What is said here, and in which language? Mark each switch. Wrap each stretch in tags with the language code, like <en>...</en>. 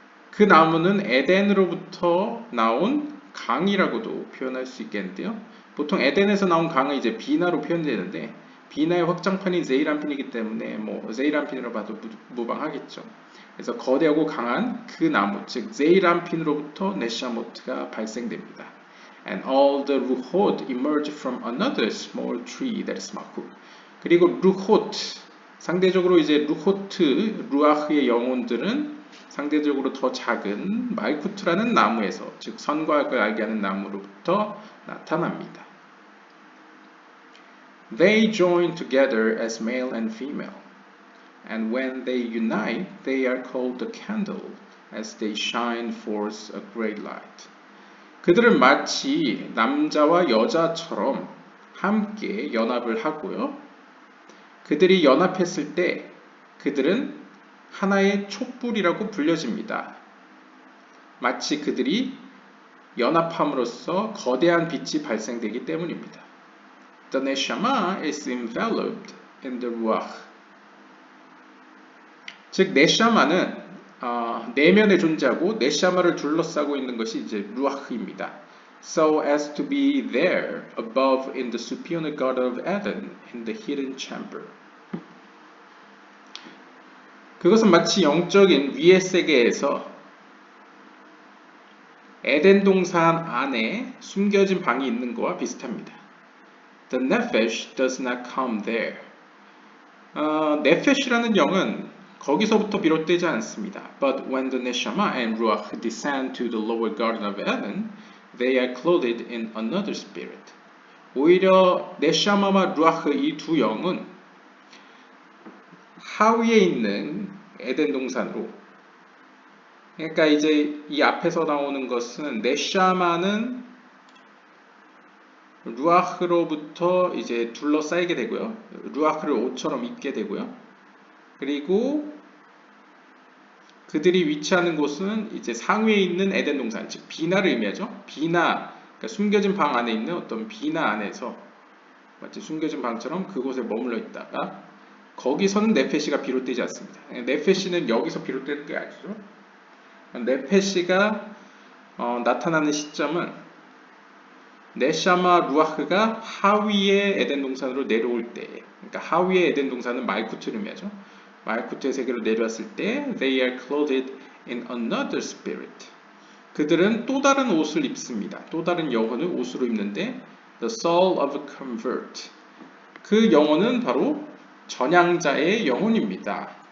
<ko>그 나무는 에덴으로부터 나온 강이라고도 표현할 수 있겠는데요. 보통 에덴에서 나온 강은 이제 비나로 표현되는데 비나의 확장판인 세이람핀이기 때문에 세이람핀으로 봐도 무방하겠죠. 그래서 거대하고 강한 그 나무, 즉 세이람핀으로부터 네샤모트가 발생됩니다.</ko> <en>And all the ruhot emerge from another small tree that is malkut.</en> <ko>그리고 루호트, 상대적으로 이제 루아흐의 영혼들은 상대적으로 더 작은 말쿠트라는 나무에서, 즉 선과 악을 알게 하는 나무로부터 나타납니다.</ko> <en>They join together as male and female, and when they unite, they are called the candle, as they shine forth a great light.</en> <ko>그들은 마치 남자와 여자처럼 함께 연합을 하고요. 그들이 연합했을 때 그들은 하나의 촛불이라고 불려집니다. 마치 그들이 연합함으로써 거대한 빛이 발생되기 때문입니다.</ko> <en>The neshama is enveloped in the ruach.</en> <ko>즉 네샤마는 내면에 존재하고 네샤마를 둘러싸고 있는 것이 이제 루아흐입니다.</ko> <en>So as to be there above in the supernal garden of Eden in the hidden chamber.</en> <ko>그것은 마치 영적인 위의 세계에서 에덴 동산 안에 숨겨진 방이 있는 것과 비슷합니다.</ko> <en>The nephesh does not come there.</en> <ko>네페시라는 영은 거기서부터 비롯되지 않습니다.</ko> <en>But when the neshama and ruach descend to the lower garden of Eden, they are clothed in another spirit.</en> <ko>오히려 네샤마와 루아흐 이 두 영은 하위에 있는 에덴 동산으로, 그러니까 이제 이 앞에서 나오는 것은 네샤마는 루아흐로부터 이제 둘러싸이게 되고요. 루아흐를 옷처럼 입게 되고요. 그리고 그들이 위치하는 곳은 이제 상위에 있는 에덴 동산, 즉 비나를 의미하죠. 비나, 그러니까 숨겨진 방 안에 있는 어떤 비나 안에서 마치 숨겨진 방처럼 그곳에 머물러 있다가 거기서는 네페시가 비롯되지 않습니다. 네페시는 여기서 비롯되는 게 아니죠. 네페시가 나타나는 시점은 네샤마 루아흐가 하위의 에덴 동산으로 내려올 때, 그러니까 하위의 에덴 동산은 말쿠트를 의미하죠. 말쿠트의 세계로 내려왔을 때</ko> <en>they are clothed in another spirit.</en> <ko>그들은 또 다른 옷을 입습니다. 또 다른 영혼을 옷으로 입는데</ko> <en>the soul of a convert.</en> <ko>그 영혼은 바로 전향자의 영혼입니다.</ko>